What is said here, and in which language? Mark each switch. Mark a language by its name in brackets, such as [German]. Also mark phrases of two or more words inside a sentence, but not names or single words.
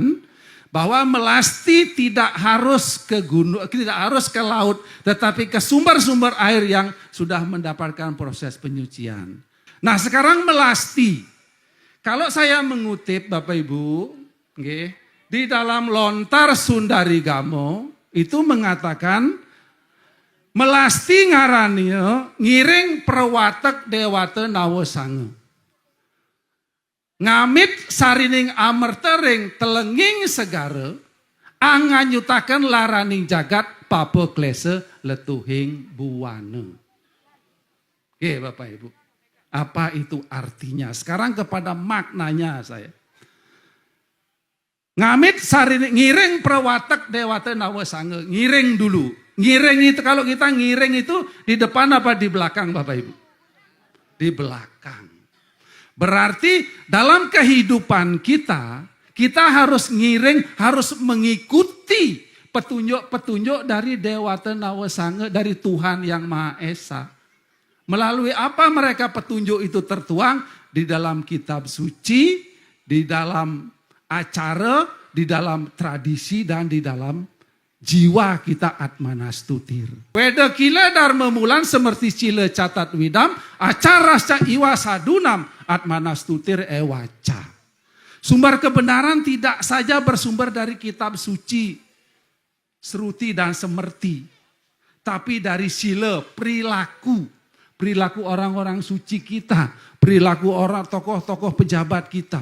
[Indonesian] Bahwa melasti tidak harus ke gunung, tidak harus ke laut. Tetapi ke sumber-sumber air yang sudah mendapatkan proses penyucian. Nah sekarang melasti. Kalau saya mengutip Bapak Ibu, okay, di dalam Lontar Sundarigamo itu mengatakan [Kawi] melasti ngaranio ngiring perwatek dewata nawasange. Ngamit sarining amertering telenging segara anganyutaken laraning jagat papa klese letuhing buwana. [Indonesian] Oke Bapak Ibu. Apa itu artinya? Sekarang kepada maknanya saya. [Kawi] Ngamit sarining ngiring perwatek dewata nawasange. [Indonesian] Ngiring dulu. Ngiring itu kalau kita ngiring itu di depan apa di belakang Bapak Ibu? Di belakang. Berarti dalam kehidupan kita, kita harus ngiring, harus mengikuti petunjuk-petunjuk dari Dewata Nawasange, dari Tuhan Yang Maha Esa. Melalui apa mereka petunjuk itu tertuang? Di dalam kitab suci, di dalam acara, di dalam tradisi, dan di dalam jiwa kita atmanastutir. [Sanskrit] Weda kila dharma mulan semerti cile catat widam, acara sa iwa sadunam atmanastutir ewaca. [Indonesian] Sumber kebenaran tidak saja bersumber dari kitab suci, seruti dan semerti. Tapi dari sila, perilaku orang-orang suci kita, perilaku orang tokoh-tokoh pejabat kita.